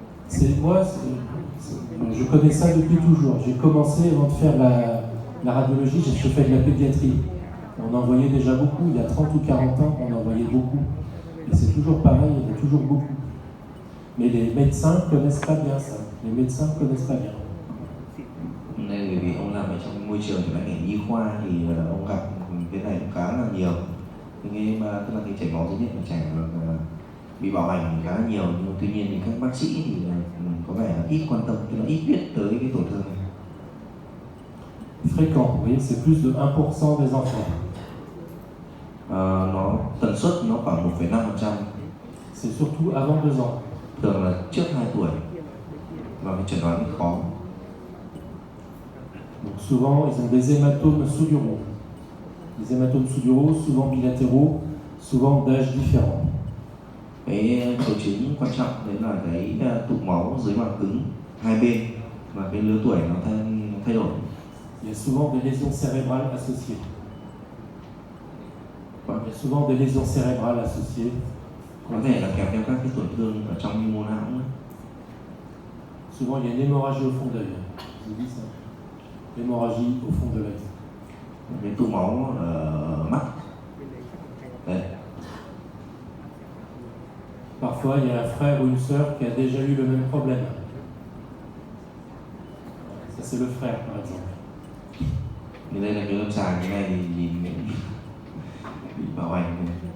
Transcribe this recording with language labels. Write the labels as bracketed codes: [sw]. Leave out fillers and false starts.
[fr] Je connais ça depuis toujours. J'ai commencé avant de faire la radiologie, j'ai fait de la pédiatrie. On en voyait déjà beaucoup, il y a 30 ou 40 ans, on en voyait beaucoup. Et c'est toujours pareil, il y en a toujours beaucoup. Mais les médecins ne connaissent pas bien ça. Les médecins ne connaissent pas bien. [vi] Nên vì ông làm ở trong môi trường của ngành nhi khoa thì ông gặp cái này cũng khá là nhiều. Cái mà tức là cái chảy máu duy nhất của trẻ bị bạo hành khá là nhiều, nhưng tuy nhiên thì các bác sĩ thì có vẻ là ít quan tâm, tức là ít biết tới cái tổn thương này. [fr] Fréquent, vous voyez, c'est plus de 1% des enfants. [vi] Nó tần suất nó khoảng 1,5%. [fr] C'est surtout avant 2 ans. [vi] Thường là trước 2 tuổi và cái chẩn đoán khó. [fr] Donc souvent, ils ont des hématomes sous-duraux. Les hématomes sous-duraux, souvent bilatéraux, souvent d'âge différent. [vi] Cái triệu chứng quan trọng đấy là cái tụ máu dưới màng cứng hai bên và cái lứa tuổi nó thay đổi. [fr] Il y a souvent des lésions cérébrales associées. Il y a souvent des lésions cérébrales associées. [vi] Có thể là kèm theo các cái tổn thương ở trong mô não. [fr] Souvent, il y a une hémorragie au fond de l'œil. Je vous dis ça. Hémorragie au fond de l'œil. [vi] Cái tụ máu ở mắt. Đấy. [fr] Parfois, il y a un frère ou une sœur qui a déjà eu le même problème. Ça, c'est le frère, par exemple. [vi] Như đây là cái lâm sàng, cái này thì nhìn bị bạo hành.